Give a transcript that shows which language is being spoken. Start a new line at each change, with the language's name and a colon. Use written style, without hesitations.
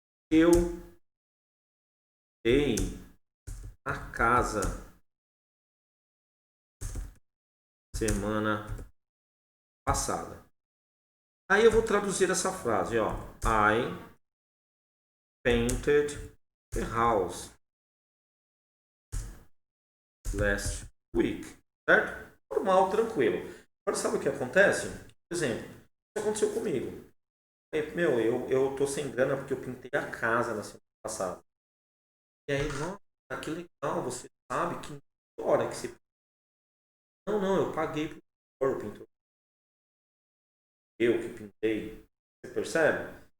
Portuguese: Eu dei a casa semana passada. Aí eu vou traduzir essa frase, ó.
English: I painted the house last week.
Portuguese: Certo? Normal, tranquilo. Agora sabe o que acontece? Por exemplo, isso aconteceu comigo. Eu tô sem grana porque eu pintei a casa na semana passada. E aí, nossa, que legal, você sabe que hora que você... Não, eu paguei pro pintor. Eu que pintei. Você percebe?